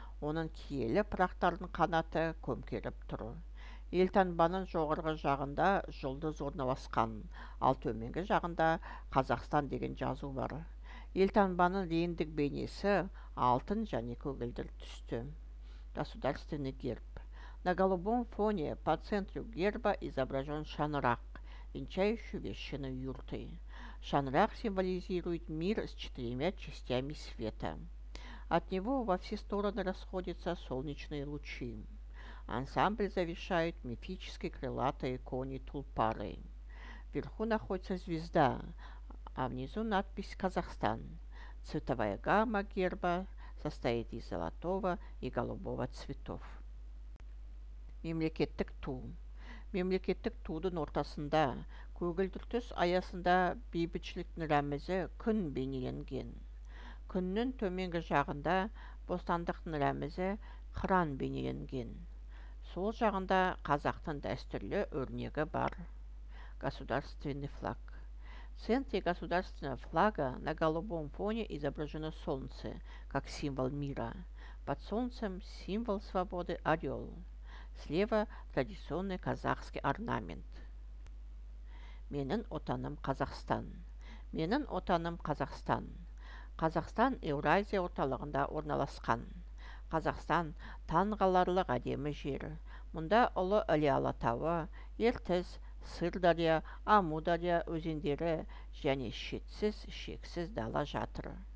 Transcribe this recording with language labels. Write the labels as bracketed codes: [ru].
[kk] Оның киелі пырақтардың қанаты көмкеріп тұр. Елтаңбаның жоғарғы жағында жұлдыз орналасқан, ал төменгі жағында Қазақстан деген жазу бар. Елтаңбаның реңдік бейнесі алтын және көгілдір түсті. [ru] Государственный герб. На голубом фоне по центру герба изображен шаңырақ, венчающий вершину юрты. Шаңырақ символизирует мир с четырьмя частями света. От него во все стороны расходятся солнечные лучи. Ансамбль завершают мифические крылатые кони тулпары. Вверху находится звезда, а внизу надпись «Казахстан». Цветовая гамма герба состоит из золотого и голубого цветов. [kk] Мемлекеттік ту. Мемлекеттік тудың ортасында, көгілдір түс аясында бейбітшіліктің рәмізі күн бейнеленген. Күннің төменгі жағында бостандықтың рәмізі қыран бейнеленген. Сол жағында қазақтың дәстүрлі өрнегі бар. [ru] Государственный флаг. В центре государственного флага на голубом фоне изображено солнце, как символ мира. Под солнцем символ свободы орел. Слева традиционный казахский орнамент. [kk] Менің отаным Қазақстан. Менің отаным Қазақстан. Қазақстан Еуразия орталығында орналасқан. Қазақстан таңғаларлық әдемі жер. Мұнда ұлы Іле алатауы, Ертіс, Сырдария, Амудария өзендері және шексіз дала жатыр.